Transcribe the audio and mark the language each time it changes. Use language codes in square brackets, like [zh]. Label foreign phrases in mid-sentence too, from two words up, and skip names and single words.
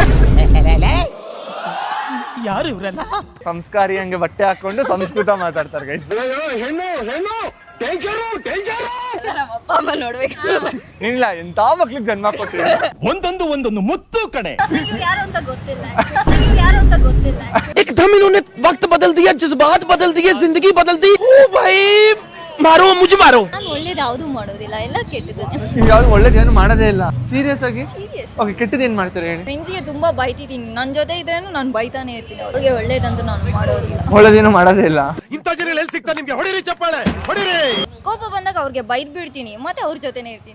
[kn] ಯಾರು ಇವರೆಲ್ಲ? ಸಂಸ್ಕಾರಿ ಹಂಗೆ ಬಟ್ಟೆ ಹಾಕೊಂಡು ಸಂಸ್ಕೃತ ಮಾತಾಡ್ತಾರೆ ಗೈಸ್. ನಮ್ಮ ಅಪ್ಪ ಅಮ್ಮ ನೋಡ್ಬೇಕು. ಇಲ್ಲ, ಎಂತ ಮಕ್ಳಿಗೆ ಜನ್ಮ ಕೊಟ್ಟಿಲ್ಲ. ಒಂದೊಂದು ಮುತ್ತು ಕಡೆ. ಇವ್ರು ಯಾರು ಅಂತ ಗೊತ್ತಿಲ್ಲ. ಯಾರು ಅಂತ ಗೊತ್ತಿಲ್ಲ. [hi] एकदम इन्होंने वक्त बदल दिया, जज्बात बदल दिए, जिंदगी बदल दी। ओ भाई मारो मुझे मारो. [kn] ನಾನು ಒಳ್ಳೇದು ಯಾವ್ದು ಮಾಡೋದಿಲ್ಲ, ಎಲ್ಲ ಕೆಟ್ಟದ್ದು. ನೀವು ಯಾವ್ದು ಒಳ್ಳೇದೇನು ಮಾಡೋದೇ ಇಲ್ಲ. ಸೀರಿಯಸ್ ಆಗಿ? ಸೀರಿಯಸ್. ಓಕೆ, ಕೆಟ್ಟದ್ದು ಏನ್ ಮಾಡ್ತಾರೆ ಹೇಳಿ? ಫ್ರೆಂಡ್ಸ್ಗೆ ತುಂಬಾ ಬೈತಿದ್ದೀನಿ, ನನ್ನ ಜೊತೆ ಇದ್ರೇನು ನಾನು ಬೈತಾನೆ ಇರ್ತೀನಿ. ಅವ್ರಿಗೆ ಒಳ್ಳೇದಂತೂ ನಾನು ಮಾಡೋದಿಲ್ಲ. ಒಳ್ಳೇದೇನು ಮಾಡೋದೇ ಇಲ್ಲ. ಇಂಥ ಜನ ಎಲ್ಲಿ ಸಿಗ್ತಾ ನಿಮ್ಗೆ? ಹೊಡಿರಿ ಚಪ್ಪಾಳೆ, ಹೊಡಿರಿ. ಕೋಪ ಬಂದಾಗ ಅವ್ರಿಗೆ ಬೈದ್ ಬಿಡ್ತೀನಿ, ಮತ್ತೆ ಅವ್ರ ಜೊತೆನೆ ಇರ್ತೀನಿ.